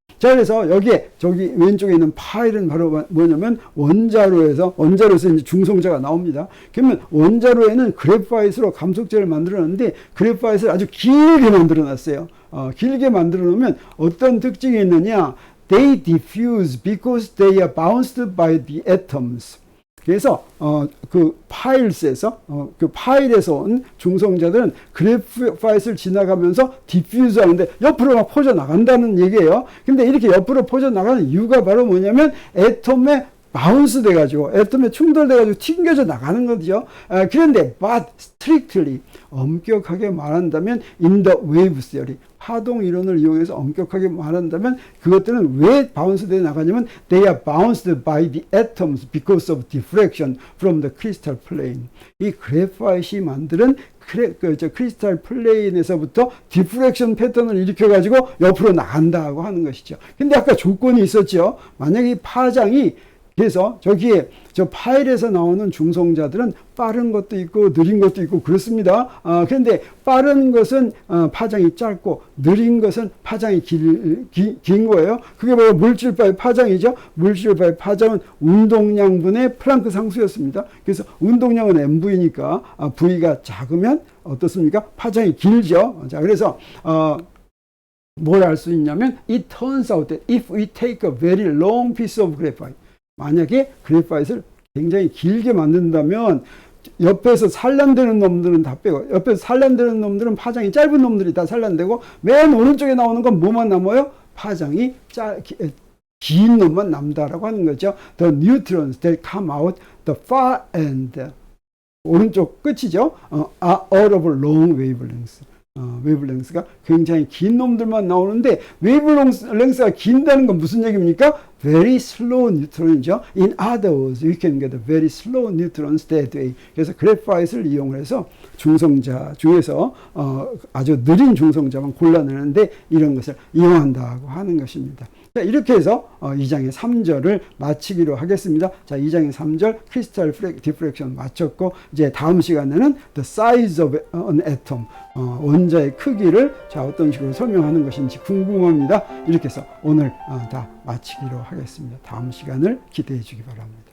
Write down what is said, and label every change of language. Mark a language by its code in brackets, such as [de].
[ko] 자, 그래서 여기에 저기 왼쪽에 있는 파일은 바로 뭐냐면 원자로에서 이제 중성자가 나옵니다. 그러면 원자로에는 그래파이트로 감속제를 만들어놨는데 그래파이트를 아주 길게 만들어놨어요. 길게 만들어 놓으면 어떤 특징이 있느냐? [en] They diffuse because they are bounced by the atoms. [ko] 그래서 그 파일스에서 그 파일에서 온 중성자들은 그래파이트를 지나가면서 디퓨즈 하는데 옆으로 막 퍼져 나간다는 얘기예요. 근데 이렇게 옆으로 퍼져 나가는 이유가 바로 뭐냐면 애톰에 바운스 돼가지고 애톰에 충돌돼가지고 튕겨져 나가는 거죠. [en] 그런데 but strictly [ko] 엄격하게 말한다면 [en] in the wave theory [ko] 파동 이론을 이용해서 엄격하게 말한다면 그것들은 왜 바운스 돼 나가냐면 [en] they are bounced by the atoms because of diffraction from the crystal plane. [ko] 이 그래파이트이 만드는 크리스탈 플레인에서부터 디프렉션 패턴을 일으켜가지고 옆으로 나간다고 하는 것이죠. 근데 아까 조건이 있었죠. 만약에 이 파장이 그래서 저기에 저 파일에서 나오는 중성자들은 빠른 것도 있고 느린 것도 있고 그렇습니다. 그런데 빠른 것은 파장이 짧고 느린 것은 파장이 긴 거예요. 그게 바로 물질바의 파장이죠. 물질바의 파장은 운동량분의 플랑크 상수였습니다. 그래서 운동량은 mv니까 v가 작으면 어떻습니까? 파장이 길죠. 자, 그래서 뭘 알 수 있냐면 [en] it turns out that if we take a very long piece of graphite [ko] 만약에 그래파이트를 굉장히 길게 만든다면 옆에서 산란되는 놈들은 다 빼고 옆에서 산란되는 놈들은 파장이 짧은 놈들이 다 산란되고 맨 오른쪽에 나오는 건 뭐만 남아요? 파장이 긴 놈만 남다라고 하는 거죠. [en] The neutrons that come out the far end [ko] 오른쪽 끝이죠. [en] are all of long wavelengths. [ko] 웨이블랭스가 굉장히 긴 놈들만 나오는데 웨이블랭스가 긴다는 건 무슨 얘기입니까? [en] Very slow neutron이죠. In other words, you can get very slow neutrons that way. [ko] 그래서 그래파이트를 이용해서 중성자 중에서 아주 느린 중성자만 골라내는데 이런 것을 이용한다고 하는 것입니다. 자, 이렇게 해서 2장의 3절을 마치기로 하겠습니다. 자, 2장의 3절 크리스탈 디프렉션 마쳤고 이제 다음 시간에는 [en] the size of an atom [ko] 원자의 크기를 자 어떤 식으로 설명하는 것인지 궁금합니다. 이렇게 해서 오늘 다 마치기로 하겠습니다. 다음 시간을 기대해 주기 바랍니다.